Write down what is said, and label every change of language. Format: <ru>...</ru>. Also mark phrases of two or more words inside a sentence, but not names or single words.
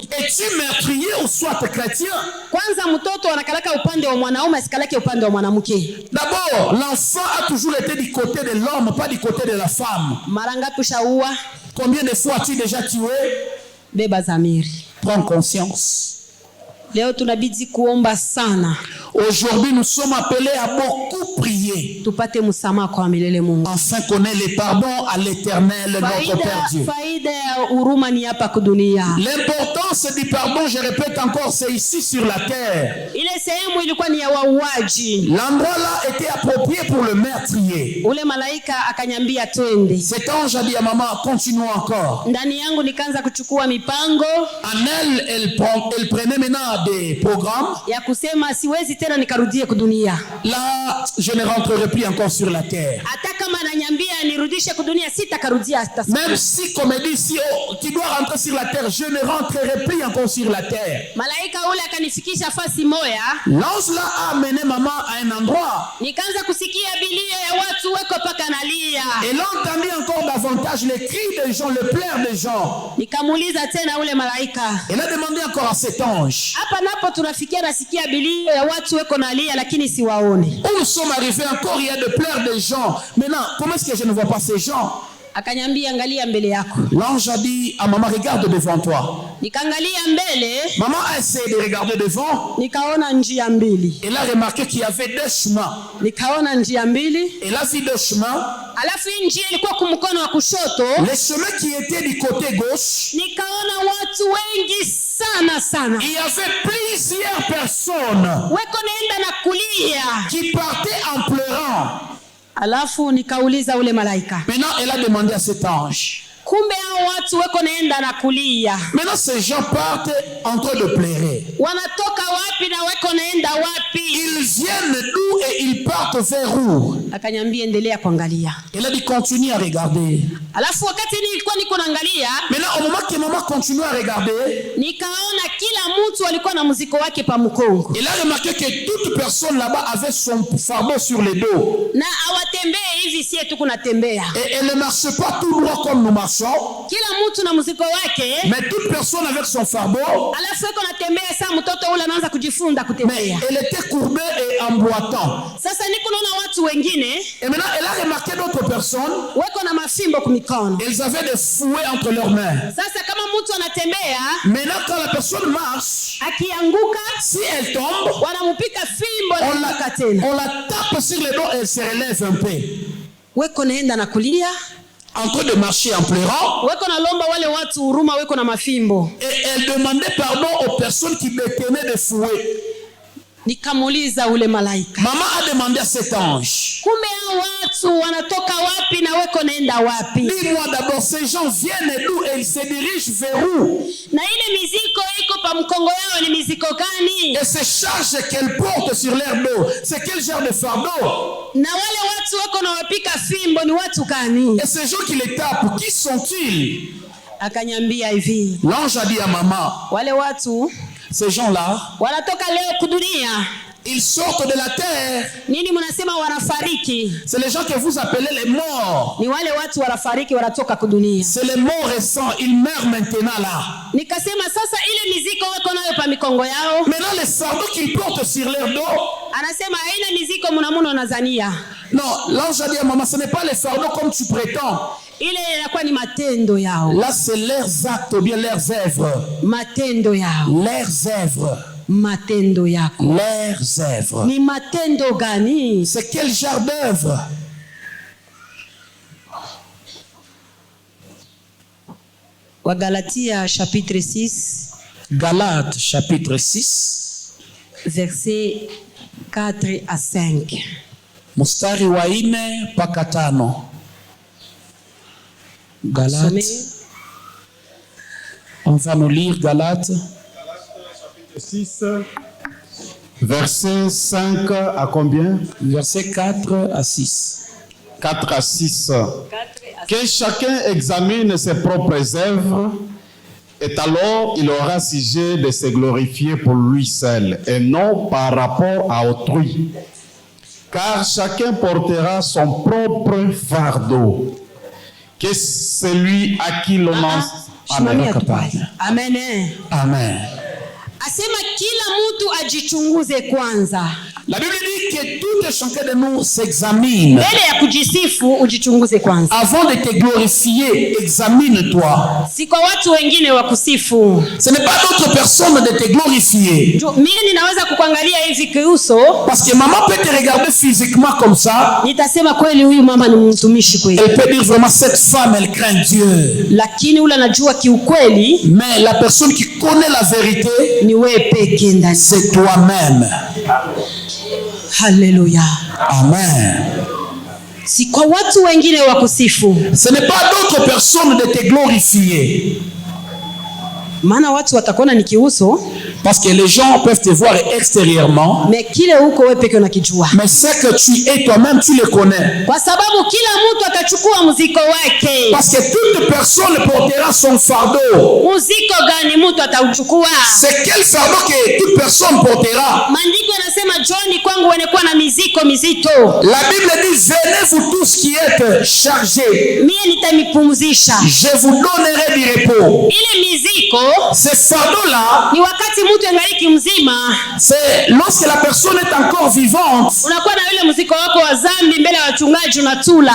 <fr>Es-tu meurtrier ou soit chrétien?</fr> <sw>Kwanza mtoto anakalaka upande wa mwanaume, asikalake upande wa mwanamke.</sw> <fr>D'abord, l'enfant a toujours été du côté de l'homme, pas du côté de la femme.</fr> <sw>Mara ngapi ushaua?</sw> <fr>Combien de fois as-tu déjà tué?</fr> <sw>Beba zamiri.</sw> <fr>Prends conscience.</fr> <sw>Leo tunabidi kuomba sana.</sw> <fr>Aujourd'hui, nous sommes appelés à beaucoup prier,</fr> <sw>Tupate msamaha kwa milele Mungu.</sw> <fr>afin qu'on ait le pardon à l'Éternel, notre Père Dieu.</fr> <sw>Faida ya huruma ni hapa kudunia.</sw> <fr>L'importance du pardon, je répète encore, c'est ici sur la terre.</fr> <sw>Ile sehemu ilikuwa ni ya wauaji.</sw> <fr>L'endroit là était approprié pour le meurtrier.</fr> <sw>Ule malaika akanyambia twende.</sw> <fr>Cet ange a dit à maman, continuons encore.</fr> <sw>Ndani yangu nikaanza kuchukua mipango</sw> <fr>En elle prenait maintenant des programmes.</fr> <sw>ya kusema siwezi tena nikarudie kudunia.</sw> <fr>Là, je ne rentrerai plus encore sur la terre.</fr> <sw>Hata kama ananyambia nirudishe kudunia sitakarudia hata siku.</sw> <fr>Même si, comme elle dit, si tu dois rentrer sur la terre, je ne rentrerai plus encore sur la terre.</fr> <sw>Malaika ule akanifikisha fasi moya.</sw> <fr>L'ange là a amené maman à un endroit.</fr> <sw>Nikaanza kusikia bilio ya watu weko paka nalia.</sw> <fr>Et là, on entendit encore davantage les cris des gens, le pleurs des gens.</fr> <sw>Nikamuuliza tena ule malaika.</sw> <fr>Elle a demandé encore à cet ange.</fr> <sw>Hapa napo tunafikia nasikia bilio ya watu weko nalia lakini siwaone.</sw> <fr>Où nous sommes arrivés encore, il y a de pleurs des gens. Maintenant, comment est-ce que je ne vois pas ces gens?</fr> <sw>Akanyambia angalia mbele yako.</sw> <fr>L'ange a dit à maman, regarde devant toi.</fr> <sw>Nikaangalia mbele,</sw> <fr>Maman a essayé de regarder devant.</fr> <sw>nikaona njia mbili.</sw> <fr>Elle a remarqué qu'il y avait deux chemins.</fr> <sw>Nikaona njia mbili.</sw> <fr>Elle a vu deux chemins.</fr> <sw>Alafu hii njia ilikuwa kumkono wa kushoto.</sw> <fr>Les chemins qui étaient du côté gauche,</fr> <sw>Nikaona watu wengi sana sana.</sw> <fr>il y avait plusieurs personnes</fr> <sw>Weko naenda na kulia.</sw> <fr>qui partaient en pleurant.</fr> <sw>Alafu nikauliza ule malaika.</sw> <fr>Maintenant, elle a demandé à cet ange.</fr> <sw>Kumbe hao watu weko naenda na kulia.</sw> <fr>Maintenant, ces gens partent en train de pleurer.</fr> <sw>Wanatoka wapi na weko naenda wapi?</sw> <fr>Ils viennent d'où et ils partent vers où?</fr> <sw>Akanyambia endelea kuangalia.</sw> <fr>Elle a dit, continue à regarder.</fr> <sw>Alafu wakati nilikuwa niko naangalia,</sw> <fr>Maintenant, au moment que maman continue à regarder,</fr> <sw>nikaona kila mtu alikuwa na muziko wake pa mkongo.</sw> <fr>elle a remarqué que toute personne là-bas avait son fardeau sur le dos.</fr> <sw>Na awatembee hivi sie tu kunatembea.</sw> <fr>Et elle ne marche pas tout droit comme nous marchons. marchant,</fr> <sw>kila mtu na mzigo wake,</sw> <fr>mais toute personne avec son fardeau.</fr> <sw>alafu eko natembea saa mtoto ule anaanza kujifunza</sw> <fr>Mais</fr> <sw>kutembea.</sw> <fr>elle était courbée et emboîtant.</fr> <sw>Sasa niko naona watu wengine</sw> <fr>Et maintenant, elle a remarqué d'autres personnes.</fr> <sw>weko na mafimbo kumikono.</sw> <fr>Elles avaient des fouets entre leurs mains.</fr> <sw>Sasa kama mtu anatembea</sw> <fr>Maintenant, quand la personne marche,</fr> <sw>akianguka,</sw> <fr>si elle tombe,</fr> <sw>wanamupika fimbo na</sw> <fr>on</fr> <sw>kuanguka tena.</sw> <fr>on la tape sur le dos et elle se relève un peu.</fr> <sw>Weko naenda na kulia,</sw> <fr>En train de marcher en pleurant.</fr> <sw>weko nalomba wale watu huruma, weko na mafimbo.</sw> <fr>Et elle demandait pardon aux personnes qui détenaient des fouets.</fr> <sw>Nikamuuliza ule malaika,</sw> <fr>Maman a demandé à cet ange,</fr> <sw>kumbe hao watu wanatoka wapi na weko naenda wapi?</sw> <fr>dis-moi d'abord, ces gens viennent d'où et ils se dirigent vers où?</fr> <sw>Na ile miziko iko pa mkongo yao ni miziko gani?</sw> <fr>Et ces charges qu'elles portent sur leur dos, c'est quel genre de fardeau?</fr> <sw>Na wale watu wako na wapika fimbo ni watu gani?</sw> <fr>Et ces gens qui les tapent, qui sont-ils?</fr> <sw>Akanyambia hivi,</sw> <fr>L'ange a dit à maman,</fr> <sw>wale watu</sw> <fr>ces gens-là,</fr> <sw>wanatoka leo kudunia.</sw> <fr>ils sortent de la terre.</fr> <sw>Nini mnasema wanafariki?</sw> <fr>C'est les gens que vous appelez les morts.</fr> <sw>Ni wale watu wanafariki, wanatoka kudunia.</sw> <fr>C'est les morts récents, ils meurent maintenant là.</fr> <sw>Nikasema sasa ile miziko wako nayo pa mikongo yao,</sw> <fr>Maintenant, les fardeaux qu'ils portent sur leur dos,</fr> <sw>anasema haina miziko mnamuno nazania.</sw> <fr>non, l'ange a dit à maman, ce n'est pas les fardeaux comme tu prétends.</fr> <sw>Ile inakuwa ni matendo yao,</sw> <fr>Là, c'est leurs actes ou bien leurs œuvres.</fr> <sw>matendo yao,</sw> <fr>Leurs œuvres.</fr> <sw>matendo yako</sw> <fr>Leurs œuvres.</fr> <sw>ni matendo gani?</sw> <fr>C'est quel genre d'œuvre?</fr> <sw>Wagalatia chapitre 6</sw> <fr>Galates chapitre 6, verset 4 à 5.</fr> <sw>mstari wa 4 mpaka 5.</sw> <fr>Galates. On va nous lire Galates. 6, verset 5 à combien? Verset 4 à 6. 4 à 6. Que chacun examine ses propres œuvres, et alors il aura sujet de se glorifier pour lui seul, et non par rapport à autrui. Car chacun portera son propre fardeau. Que celui à qui l'on a...</fr> <sw>Simamia tu basi. Amen. Amen. Asema kila mtu ajichunguze kwanza.</sw> <fr>La Bible dit que tout et chacun de nous s'examine.</fr> <sw>Mbele ya kujisifu ujichunguze kwanza.</sw> <fr>Avant de te glorifier, examine-toi.</fr> <sw>Si kwa watu wengine wa kusifu.</sw> <fr>Ce n'est pas d'autres personnes de te glorifier.</fr> <sw>Mimi ninaweza kukuangalia hivi kiuso.</sw> <fr>Parce que maman peut te regarder physiquement comme ça.</fr> <sw>Nitasema kweli huyu mama ni mtumishi kweli.</sw> <fr>Elle peut dire vraiment cette femme elle craint Dieu.</fr> <sw>Lakini ule anajua kiukweli.</sw> <fr>Mais la personne qui connaît la vérité,</fr> <sw>ni wewe pekee ndani.</sw> <fr>c'est toi-même.</fr> <sw>Haleluya. Amen. Si kwa watu wengine wa kusifu.</sw> <fr>Ce n'est pas d'autres personnes de te glorifier.</fr> <sw>Maana watu watakuona ni kiuso.</sw> <fr>Parce que les gens peuvent te voir extérieurement.</fr> <sw>Mais kile huko wewe pekee unakijua.</sw> <fr>Mais ce que tu es toi-même, tu le connais.</fr> <sw>Kwa sababu kila mtu atachukua mzigo wake.</sw> <fr>Parce que toute personne portera son fardeau.</fr> <sw>Mzigo gani mtu atauchukua?</sw> <fr>C'est quel fardeau que toute personne portera?</fr> <sw>Maandiko yanasema John kwangu wenye kuwa na mizigo mizito.</sw> <fr>La Bible dit venez vous tous qui êtes chargés.</fr> <sw>Mie nitamipumzisha.</sw> <fr>Je vous donnerai du repos.</fr> <sw>Ile mizigo</sw> <fr>Ce fardeau-là,</fr> <sw>ni wakati mtu angaliki mzima.</sw> <fr>c'est lorsque la personne est encore vivante.</fr> <sw>Unakuwa na yule mzigo wako wa dhambi mbele ya wachungaji unatula.</sw>